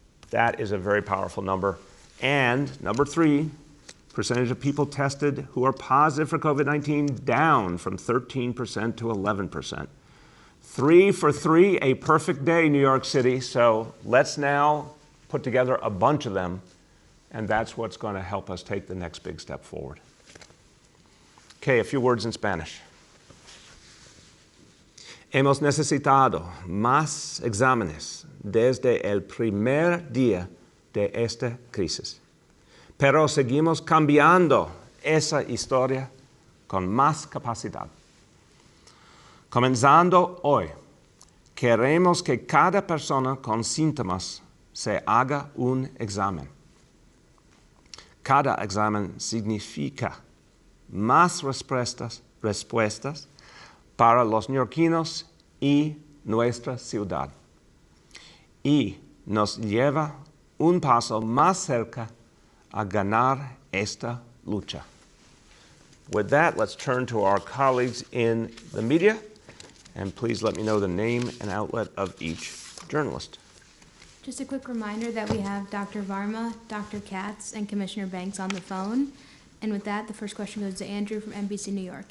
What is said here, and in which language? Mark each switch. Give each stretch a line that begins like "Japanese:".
English: That is a very powerful number. And number 3, percentage of people tested who are positive for COVID-19 down from 13% to 11%. 3 for 3, a perfect day, New York City. So let's now put together a bunch of them, and that's what's going to help us take the next big step forward. Okay, a few words in Spanish.
Spanish: Hemos necesitado más exámenes desde el primer día de esta crisis. Pero seguimos cambiando esa historia con más capacidad. Comenzando hoy, queremos que cada persona con síntomas se haga un examen. Cada examen significa más respuestas para los neoyorquinos y nuestra ciudad. Y nos lleva un paso más cerca a ganar esta lucha.
English: With that, let's turn to our colleagues in the media, and please let me know the name and outlet of each journalist. Just a quick reminder that we have Dr. Varma, Dr. Katz, and Commissioner Banks on the phone. And with that, the first question goes to Andrew from NBC New York.